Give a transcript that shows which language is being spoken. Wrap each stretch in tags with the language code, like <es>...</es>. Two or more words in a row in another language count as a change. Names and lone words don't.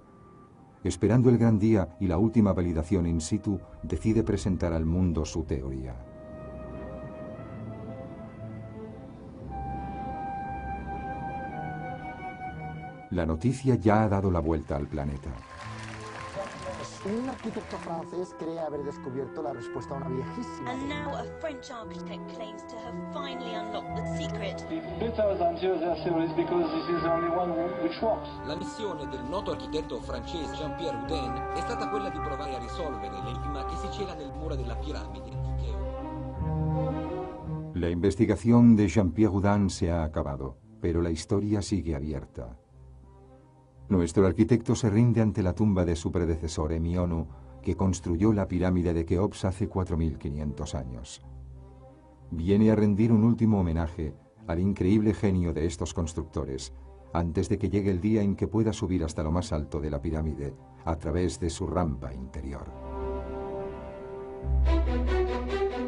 <es>Esperando el gran día y la última validación</es> <la>in situ,</la> <es>decide presentar al mundo su teoría. La noticia ya ha dado la vuelta al planeta. Un arquitecto francés cree haber descubierto la respuesta a una viejísima.</es> <en>And now a French architect claims to have finally unlocked the secret.</en> <it>La missione del noto architetto francese Jean-Pierre Houdin è stata quella di provare a risolvere l'enigma che si cela nel muro della piramide di Cheops.</it> <es>La investigación de Jean-Pierre Houdin se ha acabado, pero la historia sigue abierta. Nuestro arquitecto se rinde ante la tumba de su predecesor Hemionu, que construyó la pirámide de Keops hace 4500 años. Viene a rendir un último homenaje al increíble genio de estos constructores, antes de que llegue el día en que pueda subir hasta lo más alto de la pirámide a través de su rampa interior.</es>